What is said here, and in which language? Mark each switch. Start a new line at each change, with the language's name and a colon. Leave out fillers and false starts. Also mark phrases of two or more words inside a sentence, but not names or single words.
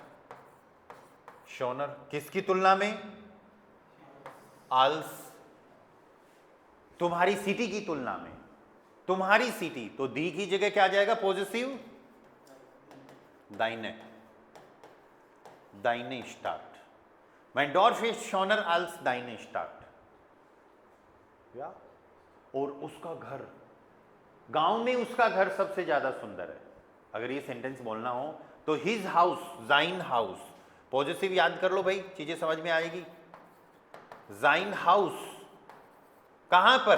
Hindi: शोनर किसकी तुलना में? आल्स, तुम्हारी सिटी की तुलना में। तुम्हारी सिटी, तो दी की जगह क्या आ जाएगा? पॉजिटिव
German: deine, deine Stadt. mein Dorf ist schöner als deine Stadt।
Hindi: या और उसका घर, गांव में उसका घर सबसे ज्यादा सुंदर है। अगर ये सेंटेंस बोलना हो तो
English: his house,
German: sein Haus,
Hindi: पॉजिटिव याद कर लो भाई, चीजें समझ में आएगी।
German: sein Haus
Hindi: कहां पर?